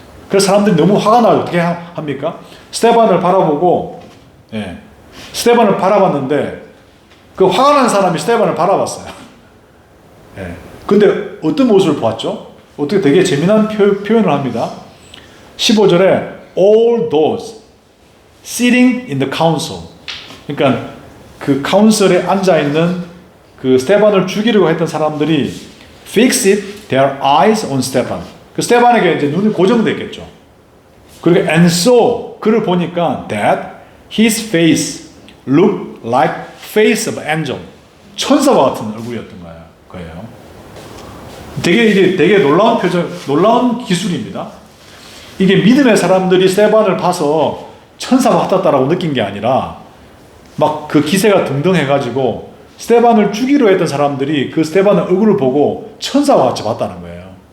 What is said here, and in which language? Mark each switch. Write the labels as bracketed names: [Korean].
[Korean] 그래서 사람들이 너무 화가 나요. 어떻게 합니까? 스테반을 바라보고 스테반을 바라봤는데 그 화가 난 사람이 스테반을 바라봤어요. 근데 어떤 모습을 보았죠? 어떻게 되게 재미난 표현을 합니다. [English] 15절에 all those sitting in the council [Korean] 그러니까 그 카운슬에 앉아있는 그 스테반을 죽이려고 했던 사람들이 [English] fixed their eyes on Stephen. [Korean] 그 스테반에게 이제 눈이 고정됐겠죠. 그리고 [English] and so [Korean] 그를 보니까 [English] that his face looked like face of angel. [Korean] 천사와 같은 얼굴이었던 거예요. 되게 놀라운 기술입니다. 이게 믿음의 사람들이 스테반을 봐서 천사와 같았다라고 느낀 게 아니라 막 그 기세가 등등해가지고 스테반을 죽이려 했던 사람들이 그 스테반의 얼굴을 보고 천사와 같이 봤다는 거예요.